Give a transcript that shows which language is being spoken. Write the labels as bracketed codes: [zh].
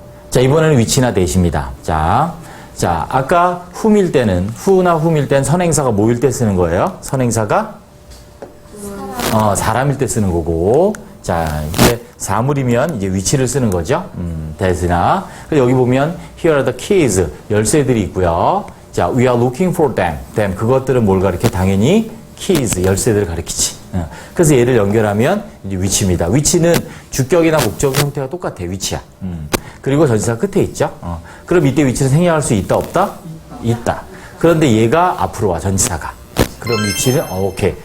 [ko] 자, 이번에는 위치나 대시입니다. 자, 아까 whom일 때는 who나 whom일 땐 선행사가 뭐일 때 쓰는 거예요? 선행사가 사람일 때 쓰는 거고. 자, 이제 사물이면 이제 위치를 쓰는 거죠. that이나. 그래서 여기 보면 [en] here are the keys. [ko] 열쇠들이 있고요. [en] 자, we are looking for them. [ko] 그것들은 뭘 가리켜? 당연히 keys. 열쇠들을 가리키지. 그래서 얘를 연결하면 이제 위치입니다. 위치는 주격이나 목적 형태가 똑같아. 위치야. 그리고 전치사 끝에 있죠. 그럼 이때 위치를 생략할 수 있다 없다? 있다. 그런데 얘가 앞으로 와. 전치사가. 그럼 위치는 오케이.